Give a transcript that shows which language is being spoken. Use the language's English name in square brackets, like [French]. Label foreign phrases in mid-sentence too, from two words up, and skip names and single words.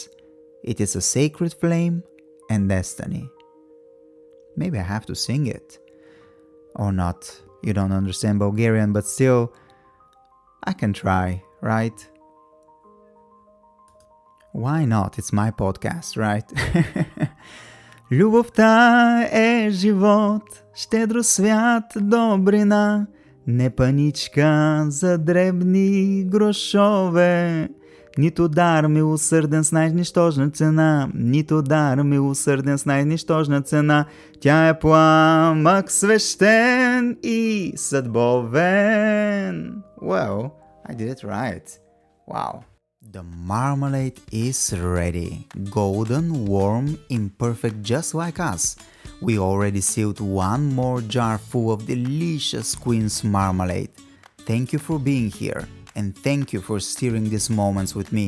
[English] It is a sacred flame and destiny. Maybe I have to sing it. Or not. You don't understand Bulgarian, but still, I can try, right? Why not? It's my podcast, right? [Bulgarian] Любовта е живот, щедро свят добрина, не паничка за дребни грошове. Нито дар милосърден с най-нищожна цена, нито дар милосърден с най-нищожна цена. Тя е пламък свещен и съдбовен. [English] Well, I did it right. Wow. The marmalade is ready. Golden, warm, imperfect, just like us. We already sealed one more jar full of delicious Quince Marmalade. Thank you for being here, and thank you for steering these moments with me.